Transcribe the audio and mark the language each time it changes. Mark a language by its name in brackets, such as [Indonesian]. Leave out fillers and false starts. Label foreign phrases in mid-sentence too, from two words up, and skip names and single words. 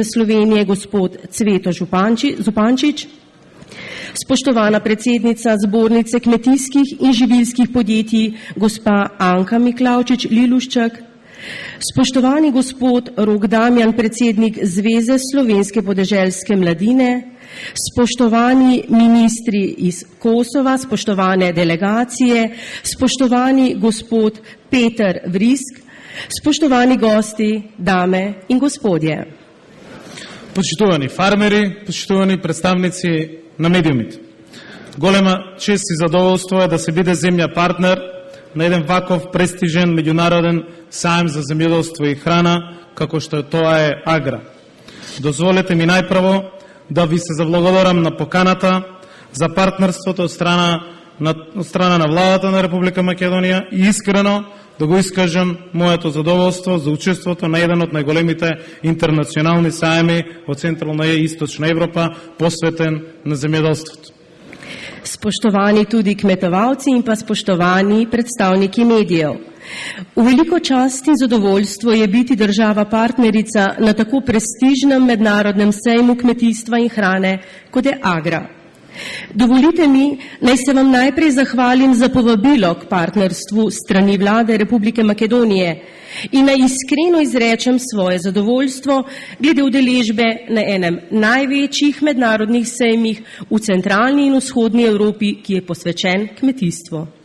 [Slovenian] Slovenije, gospod Cveto Zupančič, spoštovana predsednica zbornice kmetijskih in živilskih podjetij, gospa Anka Miklavčič Liluščak, spoštovani gospod Rok Damjan, predsednik Zveze slovenske podeželske mladine, spoštovani ministri iz Kosova, spoštovane delegacije, spoštovani gospod Petar Vrisk, spoštovani gosti, dame in gospodje. [Macedonian] Почитувани фармери, почитувани представници на медиумите. Голема чест и задоволство е да се биде земја партнер на еден ваков престижен меѓународен саем за земјоделство и храна, како што тоа е Агра. Дозволете ми најпрво да ви се заблагодарам на поканата за партнерството од страна на владата на Република Македонија и искрено да го искажам моето задоволство за учеството на еден од најголемите интернационални саеми во Централна и Источна Европа, посветен на земјоделството. [Slovenian] Spoštovani tudi kmetovalci in pa spoštovani predstavniki medijev. V veliko čast in zadovoljstvo je biti država partnerica na tako prestižnem mednarodnem sejmu kmetijstva in hrane, kot je Agra. Dovolite mi, naj se vam najprej zahvalim za povabilo k partnerstvu strani Vlade Republike Makedonije in naj iskreno izrečem svoje zadovoljstvo glede udeležbe na enem največjih mednarodnih sejmih v centralni in vzhodni Evropi, ki je posvečen kmetijstvu.